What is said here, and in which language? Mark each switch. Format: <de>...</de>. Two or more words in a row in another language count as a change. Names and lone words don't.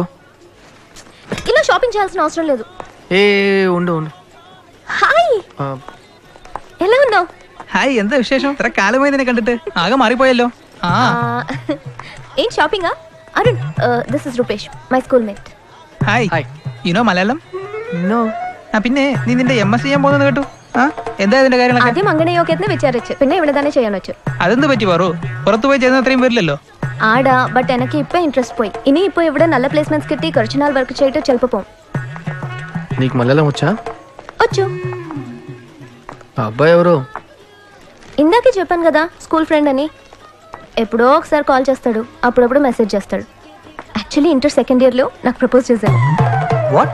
<te>ఇలా షాపింగ్ చేయాల్సిన అవసరం లేదు. ఏ ఉండు ఉండు. హాయ్, ఎలా ఉన్నావు? హాయ్, ఎంత విశేషం? కాలమైంది కంటే ఆగా మారిపోయాలో. ఏం షాపింగా? అరుణ్,</te> <en>this is Rupesh, my school mate. hi you know Malayalam? നോ.</en> <ml>പിന്നെ നീ നിന്റെ MSc ചെയ്യാൻ പോകുന്നത് കേട്ടു. എന്താ ഇതിന്റെ കാര്യങ്ങളൊക്കെ? ആദ്യം അങ്ങനെയൊക്കെ വിചാരിച്ചു, പിന്നെ ഇവിടെ തന്നെ ചെയ്യാൻ വെച്ചു. അതെന്ത് പറ്റി പറു? പുറത്തു പോയി ചെയ്യുന്ന അത്രയും വരില്ലല്ലോ. ആടാ, ബട്ട് എനിക്ക് ഇപ്പൊ ഇൻട്രസ്റ്റ് പോയി. ഇനി ഇപ്പൊ ഇവിടെ നല്ല പ്ലേസ്മെന്റ്స్ കിട്ടി കുറച്ച് നാൾ വർക്ക് ചെയ്തിട്ട് ചിലപ്പോൾ പോകും.</ml> <te>నీకు మలయాళం వచ్చా? వచ్చు. అబ్బాయి ఎవరు? ఇందాకే చెప్పాను కదా,</te> <en>school friend</en> <te>అని. ఎప్పుడో ఒకసారి కాల్ చేస్తాడు, అప్పుడప్పుడు మెసేజ్ చేస్తాడు.</te> <en>actually inter second year lo</en> <te>నాకు ప్రపోజ్ చేశాడు. వాట్?</te>